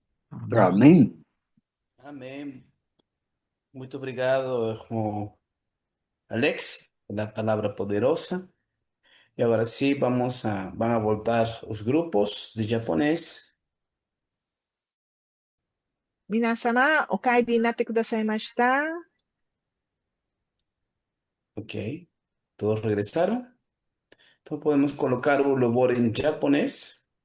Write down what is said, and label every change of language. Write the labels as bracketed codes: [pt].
[pt] Amém. Amém. Muito obrigado, irmão Alex, pela palavra poderosa. E agora sim, van a voltar os grupos de japonês. [ja] 皆様、お帰りになってくださいました。 [es] Ok, todos regresaron. Entonces podemos colocar un louvor en japonés.